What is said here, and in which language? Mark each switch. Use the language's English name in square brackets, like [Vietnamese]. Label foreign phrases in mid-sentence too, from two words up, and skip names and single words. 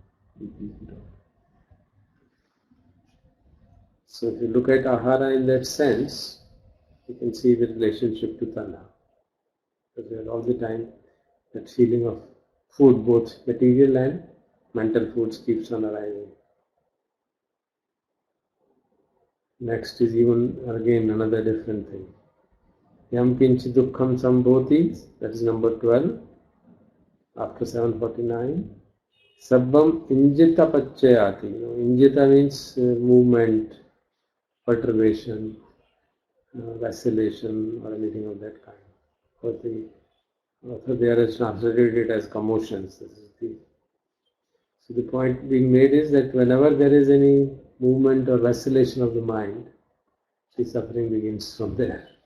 [English] So if you look at ahara in that sense, you can see the relationship to tanha. Because we are all the time that feeling of food, both material and mental foods, keeps on arising. Next is even again another different thing. [Pali] Yam kinchi dukkham sambhoti, [English] that is number 12, after 749. [Pali] Sabbam injita pacchayati. [English] Injita means movement, perturbation, vacillation, or anything of that kind. For the author there has translated it as commotions. So the point being made is that whenever there is any movement or vacillation of the mind, the suffering begins from there.